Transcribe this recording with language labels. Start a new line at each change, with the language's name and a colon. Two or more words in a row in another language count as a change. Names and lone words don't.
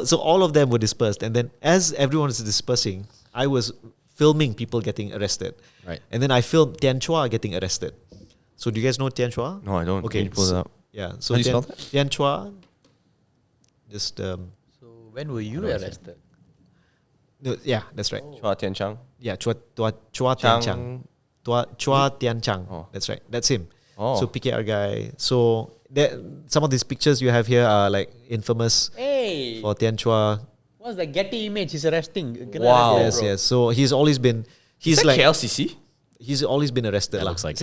English: So all of them were dispersed, and then as everyone was dispersing, I was filming people getting arrested. Right. And then I filmed Tian Chua getting arrested. So do you guys know Tian Chua? No, I don't. Okay, Can you pull it up? Yeah. So How do you spell that? Tian Chua. Just So when were you arrested? no, yeah, that's right. Chua Tian Chang. Yeah, Chua Tian Chang. Chua Tian Chang. Oh. That's right. That's him. Oh. So PKR guy. So some of these pictures you have here are like infamous Hey, for Tian Chua. what's the Getty image? He's arresting. Wow. Yes, yes. So he's always been. Is He's that like KLCC? he's always been arrested. That lah, looks like it.